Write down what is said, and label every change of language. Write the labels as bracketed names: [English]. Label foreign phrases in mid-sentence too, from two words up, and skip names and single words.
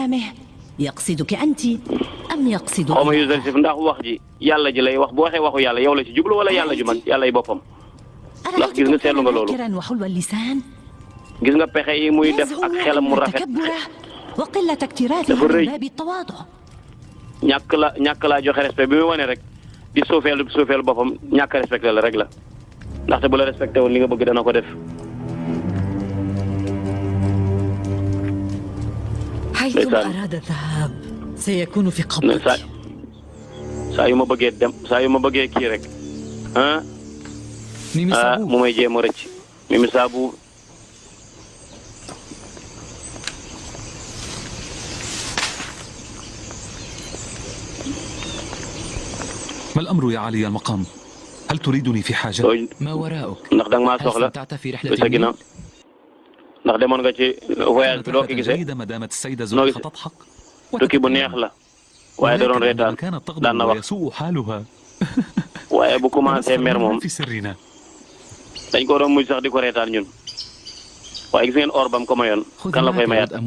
[Wolof] xaw ma Youssouf ndax wax ji yàlla ji lay wax bu waxee waxu yàlla yow la ci jublu wala yàlla ju mag yàlla yi boppam ndax gis nga seetlu nga loolu gis nga pexe yi muy def ak xelam mu rafet dafa rëy ñàkk laa joxe respect bi muy wane rek di suufeel boppam ñàkk respecté la rek la ndaxte bu la respecté woon li nga bëgg dana ko def. saa yu ma bëggee dem saa yu ma bëggee kii rek mu may jéem a rëcc Mimi Sabu. [Arabic] ما الأمر يا علي المقام؟ هل تريدني في حاجة؟ ما وراءك؟ [Wolof] ndax danga maa soxla sa ginnaaw ndax demoon nga ci voyage bi doo ko gisee noo gisee tukki bu neex la waaye da doon reetaan daan na wax waaye bu commencé mer moom dañ ko doon mujj sax di ko reetaan ñun waaye gis ngeen or bam ko mayoon kan la koy mayaat.